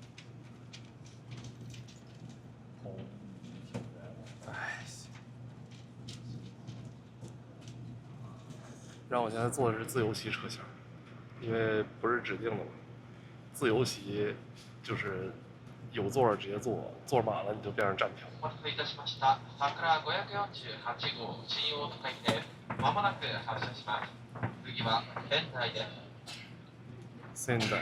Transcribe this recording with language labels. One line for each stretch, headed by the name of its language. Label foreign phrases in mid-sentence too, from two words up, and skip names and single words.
Chinese: 唉，让我现在坐的是自由席车厢，因为不是指定的嘛。自由席就是有座直接坐，坐满了你就变成站票。
Japanese: お待たせいたしました。桜548号新大阪でまもなく発車します。次は仙台です。
Chinese: 现在。